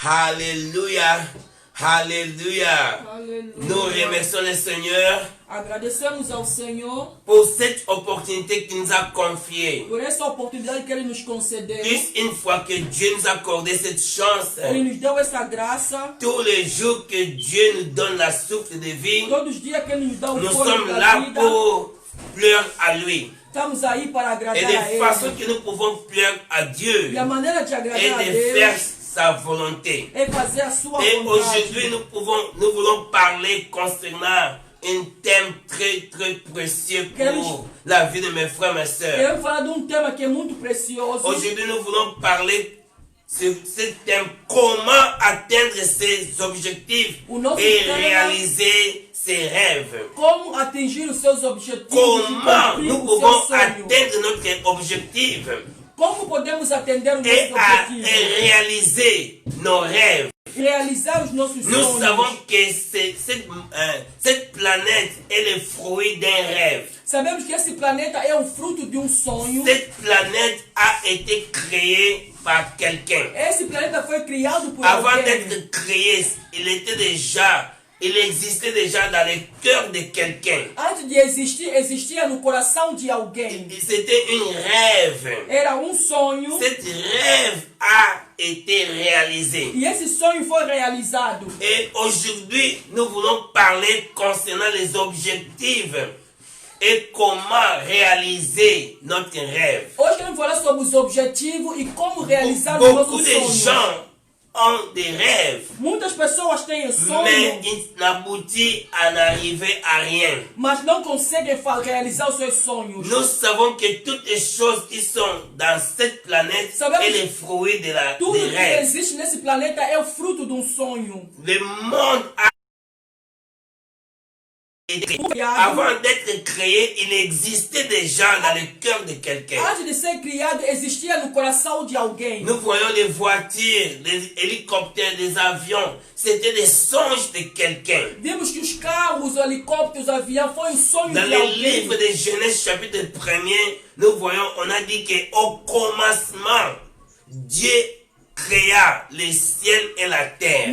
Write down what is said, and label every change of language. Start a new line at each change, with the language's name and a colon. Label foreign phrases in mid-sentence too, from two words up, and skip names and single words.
French: Alléluia. Alléluia. Nous remercions le Seigneur
Portuguese: Agradecemos ao Senhor
French: pour cette opportunité qu'il nous a confiée.
Portuguese: por essa oportunidade que Ele nos concedeu.
French: Plus une fois que Dieu nous a accordé cette chance,
Portuguese: Ele nos deu essa graça.
French: tous les jours que Dieu nous donne la souffle de vie,
Portuguese: Todos os dias que Ele nos dá o
French: nous
Portuguese: fôlego
French: sommes
Portuguese: da
French: là
Portuguese: vida,
French: pour pleurer à lui.
Portuguese: estamos aí para agradar
French: Et
Portuguese: a
French: de façon
Portuguese: Ele.
French: que nous pouvons pleurer à Dieu
Portuguese: E a maneira de
French: et
Portuguese: agradar a
French: de faire
Portuguese: Deus
French: sa volonté.
Portuguese: é fazer a sua
French: Et
Portuguese: vontade.
French: aujourd'hui, nous voulons parler concernant un thème très très précieux pour la vie de mes frères et mes sœurs.
Portuguese: Queremos falar de tema que é muito precioso.
French: Aujourd'hui, nous voulons parler sur ce thème, comment atteindre ses objectifs
Portuguese: O nosso
French: et
Portuguese: tema-
French: réaliser ses rêves.
Portuguese: Como atingir os seus objetivos
French: Comment
Portuguese: e
French: nous
Portuguese: cumprir os
French: pouvons
Portuguese: seus sonhos.
French: atteindre notre objectif
Portuguese: Como podemos atender os
French: et
Portuguese: nossos objetivos?
French: réaliser nos rêves.
Portuguese: Realizar os nossos
French: Nous
Portuguese: sonhos.
French: savons que cette planète est le fruit d'un rêve.
Portuguese: Sabemos que esse planeta é fruto de sonho.
French: Cette planète a été créée par quelqu'un.
Portuguese: Esse planeta foi criado por
French: Avant
Portuguese: alguém.
French: d'être créé, il existait déjà dans le cœur de quelqu'un.
Portuguese: Antes de existir, existia no coração de alguém.
French: C'était un rêve.
Portuguese: Era sonho.
French: Cet rêve a été réalisé.
Portuguese: E esse sonho foi realizado.
French: Et aujourd'hui, nous voulons parler concernant les objectifs et comment réaliser notre rêve.
Portuguese: Hoje queremos falar sobre os objetivos e como realizar os
French: Beaucoup
Portuguese: nossos
French: de
Portuguese: sonhos.
French: gens ont des rêves,
Portuguese: Muitas pessoas têm
French: mais
Portuguese: sonho,
French: ils n'aboutissent à n'arriver à rien.
Portuguese: mas não conseguem realizar os seus sonhos.
French: Nous savons que toutes les choses qui sont dans cette planète
Portuguese: Sabemos
French: est le fruit des
Portuguese: Tudo que
French: rêves.
Portuguese: existe nesse planeta é fruto de sonho.
French: Le monde a été avant d'être créé, il existait déjà dans le cœur de quelqu'un.
Portuguese: Antes de ser criado, existia no coração de alguém.
French: Nous voyons les voitures, les hélicoptères, les avions. C'était des songes de quelqu'un.
Portuguese: Vimos que os carros, os helicópteros, os aviões foi sonho
French: Dans
Portuguese: de
French: le
Portuguese: alguém.
French: livre de Genèse chapitre 1er, nous voyons, on a dit qu'au commencement, Dieu créa le ciel et la terre.